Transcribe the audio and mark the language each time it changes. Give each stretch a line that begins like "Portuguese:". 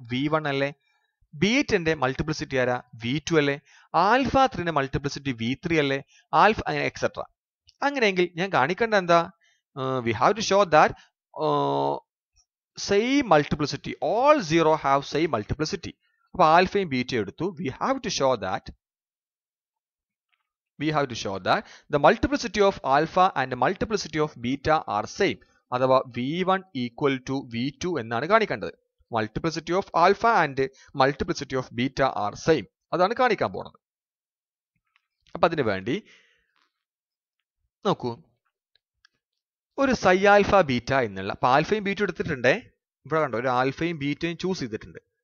Malayalam: v1 അല്ലേ? ബീറ്റന്റെ multiplicity ആരാ? v2 അല്ലേ? ആൽഫ 3ന്റെ മൾട്ടിപ്ലിസിറ്റി v3 അല്ലേ? Alpha etcetera. അങ്ങനെയെങ്കിൽ ഞാൻ കാണിക്കേണ്ട എന്താ?
English: We have to show that same multiplicity, all zero have same multiplicity. അപ്പൊ ആൽഫയും ബീറ്റയും എടുത്തു. We have to show that the multiplicity of alpha and multiplicity of beta are same.
Malayalam: അഥവാ v1 equal to v2 എന്നാണ് കാണിക്കേണ്ടത്.
English: multiplicity of alpha and multiplicity of beta are same,
Malayalam: അതാണ് കാണിക്കാൻ പോകുന്നത്. അപ്പൊ അതിനു വേണ്ടി നോക്കൂ, ഒരു സൈ ആൽഫ ബീറ്റ എന്നുള്ള, അപ്പൊ ആൽഫയും ബീറ്റയും എടുത്തിട്ടുണ്ടേ, ഇവിടെ കണ്ടോ, ഒരു ആൽഫയും ബീറ്റയും ചൂസ് ചെയ്തിട്ടുണ്ട്.